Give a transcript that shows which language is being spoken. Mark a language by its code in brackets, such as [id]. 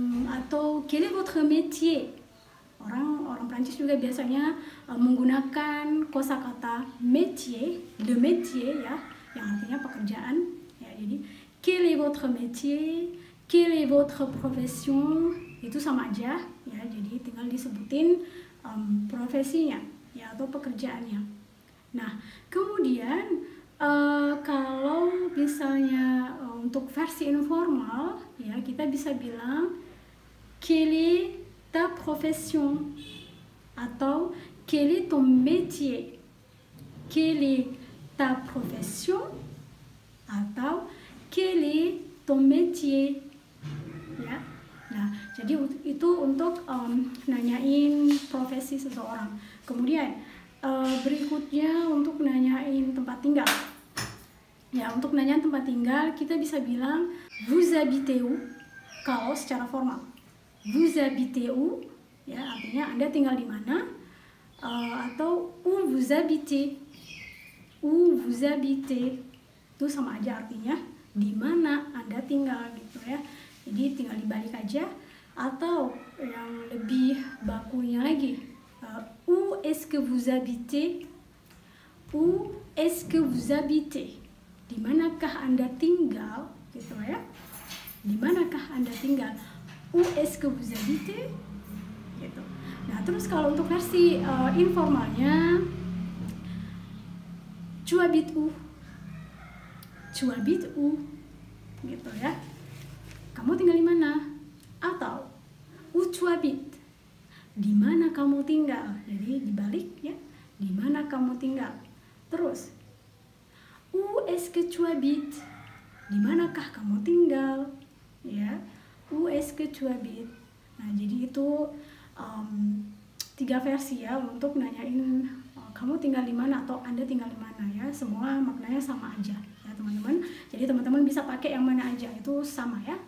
[fr] Atau quel est votre métier? [id] Orang Prancis juga biasanya menggunakan kosakata métier, [fr] le métier [id] ya, yang artinya pekerjaan ya. [fr] Jadi quel est votre métier? Quelle est votre profession? [id] Itu sama aja ya. Jadi tinggal disebutin profesinya ya atau pekerjaannya. Nah, kemudian kalau misalnya untuk versi informal ya, kita bisa bilang [fr] quelle est ta profession atau quel est ton métier? Quelle est ta profession atau quel est ton métier? [id] Ya. Nah, jadi itu untuk nanyain profesi seseorang. Kemudian berikutnya untuk nanyain tempat tinggal. Ya, untuk nanyain tempat tinggal kita bisa bilang [fr] vous habitez où? [id] Kalau secara formal. [fr] Vous habitez où? [id] Ya, artinya Anda tinggal di mana? [fr] Atau où vous habitez? Où vous habitez? [id] Itu sama aja artinya di mana Anda tinggal gitu ya. Jadi tinggal dibalik aja. Atau yang lebih bakunya lagi, [fr] où est-ce que vous habitez? Où est-ce que vous habitez? [id] Di manakah Anda tinggal gitu ya. Di manakah Anda tinggal? [fr] Où est-ce que vous habitez? [id] Gitu. Nah, terus kalau untuk versi informalnya, [fr] tu habites où? Tu habites où? [id] Gitu ya. Kamu tinggal di mana? Atau [fr] où tu habites? [id] Di mana kamu tinggal? Jadi dibalik ya. Di mana kamu tinggal? [fr] Terus où est-ce que tu habites? [id] Di manakah kamu tinggal? Ya. [fr] Où est-ce que tu habites? [id] Nah, jadi itu 3 versi ya untuk nanyain kamu tinggal di mana atau Anda tinggal di mana ya, semua maknanya sama aja ya teman-teman. Jadi teman-teman bisa pakai yang mana aja, itu sama ya.